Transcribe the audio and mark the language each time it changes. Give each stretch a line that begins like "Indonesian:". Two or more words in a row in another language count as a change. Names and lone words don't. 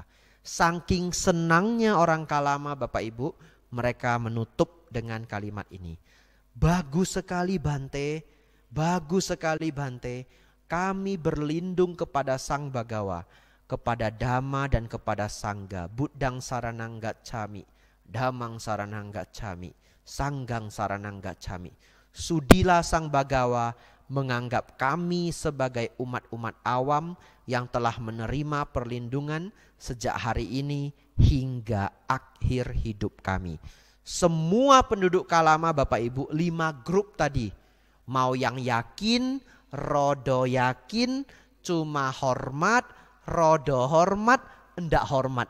Indonesian: Saking senangnya orang Kalama Bapak Ibu, mereka menutup dengan kalimat ini. Bagus sekali Bante, bagus sekali Bante, kami berlindung kepada Sang Bagawa, kepada Dhamma dan kepada Sangga,
Pali: Buddhang saranang gacchami, Dhammang saranang gacchami, Sanggang saranang gacchami.
Indonesian: Sudilah Sang Bagawa menganggap kami sebagai umat-umat awam yang telah menerima perlindungan sejak hari ini hingga akhir hidup kami. Semua penduduk Kalama Bapak Ibu, 5 grup tadi, Mau yang yakin, rodo yakin, cuma hormat, rodo hormat, enggak hormat.